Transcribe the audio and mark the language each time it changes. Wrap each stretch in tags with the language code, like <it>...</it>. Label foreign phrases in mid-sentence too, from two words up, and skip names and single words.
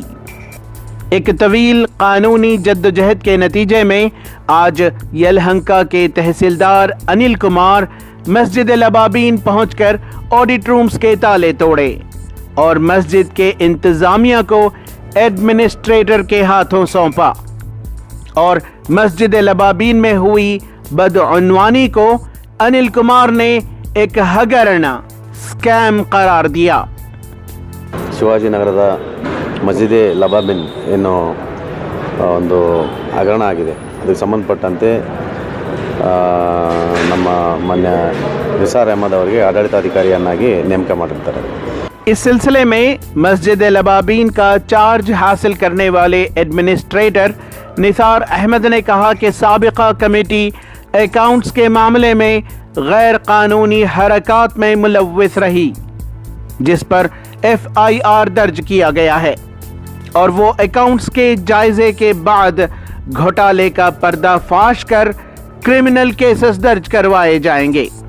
<ur>ایک طویل قانونی جدوجہد کے نتیجے میں آج یلہنکا کے تحصیلدار انیل کمار مسجد لبابین پہنچ کر</ur> <en>audit rooms</en> <ur>کے تالے توڑے اور مسجد کے انتظامیہ کو ایڈمنسٹریٹر کے ہاتھوں سونپا اور مسجد لبابین میں ہوئی بدعنوانی کو انیل کمار نے ایک ہگرنا اسکیم قرار دیا.</ur> <kn>ಶಿವಾಜಿನಗರದ ಮಸ್ಜಿದೆ ಲಬಾಬಿನ್ ಏನು ಒಂದು ಹಗರಣ ಆಗಿದೆ, ಅದಕ್ಕೆ ಸಂಬಂಧಪಟ್ಟಂತೆ ನಮ್ಮ ಮಾನ್ಯ ನಿಸಾರ್ ಅಹಮದ್ ಅವರಿಗೆ ಆಡಳಿತಾಧಿಕಾರಿಯನ್ನಾಗಿ ನೇಮಕ ಮಾಡಿರ್ತಾರೆ।</kn> <ur>اس سلسلے میں مسجد لبابین کا چارج حاصل کرنے والے ایڈمنسٹریٹر نثار احمد نے کہا کہ سابقہ کمیٹی اکاؤنٹس کے معاملے میں غیر قانونی حرکت میں ملوث رہی، جس پر FIR درج کیا گیا ہے اور وہ اکاؤنٹس کے جائزے کے بعد گھوٹالے کا پردہ فاش کر</ur> <en>criminal cases</en> <ur>درج کروائے جائیں گے.</ur>